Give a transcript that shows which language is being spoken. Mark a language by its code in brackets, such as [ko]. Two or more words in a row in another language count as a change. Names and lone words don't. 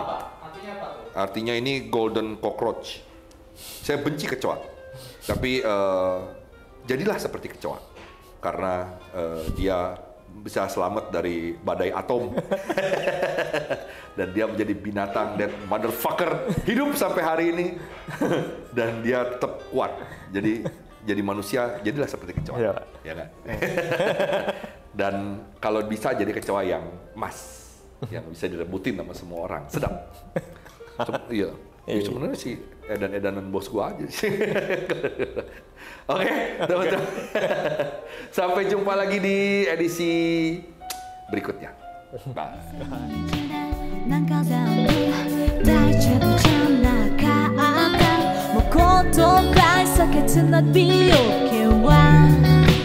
[id] apa, Pak? Artinya apa tuh? Artinya ini [en] golden cockroach. [id] Saya benci kecoa. Tapi jadilah seperti kecoa. Karena dia bisa selamat dari badai atom. Dan dia menjadi binatang [en] that motherfucker [id] hidup sampai hari ini. Dan dia tetap kuat. Jadi manusia, jadilah seperti kecoa. Ya kan? Dan kalau bisa jadi kecoa yang emas, yang bisa direbutin sama semua orang, sedap. Iya. Sebenarnya sih edan-edanan bos gua aja sih. Oke, teman-teman. Sampai jumpa lagi di edisi berikutnya. Bye. なんかだ大丈夫じゃなかったもう言葉避けつな美容系は